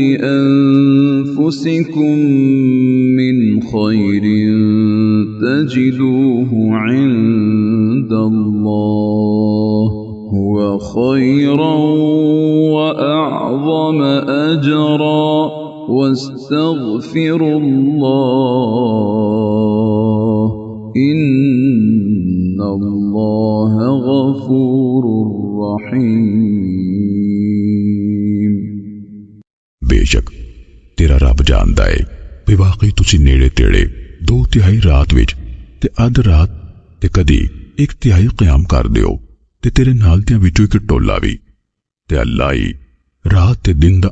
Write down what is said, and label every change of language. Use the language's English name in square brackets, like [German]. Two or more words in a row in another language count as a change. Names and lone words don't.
[Arabic] لأنفسكم من خير تجدوه عند الله هو خيرا وأعظم أجرا واستغفروا الله إن الله غفور رحيم [Punjabi] بےشک تیرا رب جاندا ہے بھی واقعی تسی نیڑے تیڑے 2/3 رات وچ تے ادھ رات تے کدی 1/3 قیام کر دیو تے تیرے نال دیاں وچوں اک ٹولہ بھی تے اللہ ہی رات تے دن دا